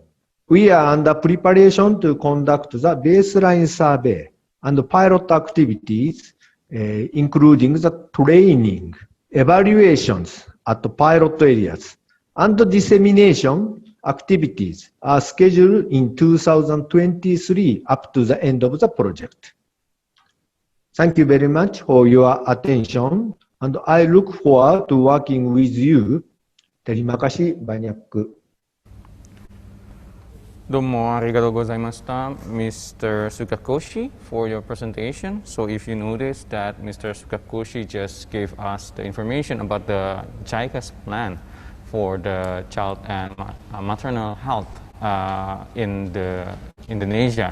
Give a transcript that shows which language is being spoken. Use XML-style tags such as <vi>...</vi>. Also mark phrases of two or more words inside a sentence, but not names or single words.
<en>We are under preparation to conduct the baseline survey and pilot activities, including the training, evaluations at the pilot areas, and the dissemination activities are scheduled in 2023 up to the end of the project. Thank you very much for your attention, and I look forward to working with you.</en> <id>Terima kasih banyak.</id> <ja>どうもありがとうございました,</ja> <en>Mr. Sukakoshi, for your presentation. So if you notice that Mr. Sukakoshi just gave us the information about the JICA's plan for the child and maternal health in Indonesia.</en>